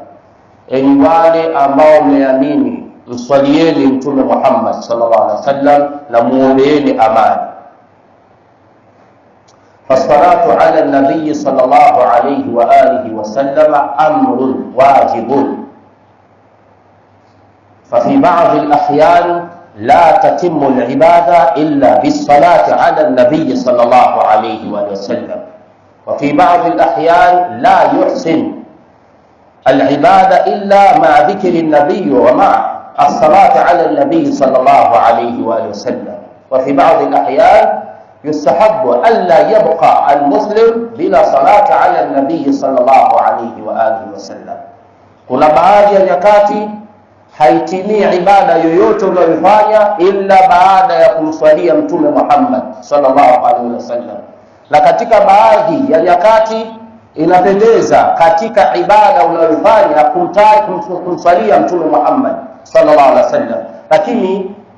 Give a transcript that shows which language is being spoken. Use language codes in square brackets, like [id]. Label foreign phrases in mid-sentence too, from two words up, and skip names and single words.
[sw] Enyi wale ambao mmeamini, mswalieni mtume Muhammad [ar] صلى الله عليه وسلم [sw] na muombeeni amani. [ar] فالصلاة على النبي صلى الله عليه وآله وسلم أمر واجب. ففي بعض الأحيان لا تتم العبادة إلا بالصلاة على النبي صلى الله عليه وسلم، وفي بعض الأحيان لا يحسن العبادة إلا مع ذكر النبي ومع الصلاة على النبي صلى الله عليه وسلم، وفي بعض الأحيان يستحب ألا يبقى المسلم بلا صلاة على النبي صلى الله عليه وآله وسلم. [sw] kuna baadhi ya nyakati haitimii ibada yoyote unayofanya illa baada ya kumswalia mtume Muhammad [ar] صلى الله عليه وسلم, [sw] na katika baadhi ya nyakati inapendeza katika ibada unayofanya kumswalia mtume Muhammad [ar] صلى الله عليه وسلم, [sw] lakini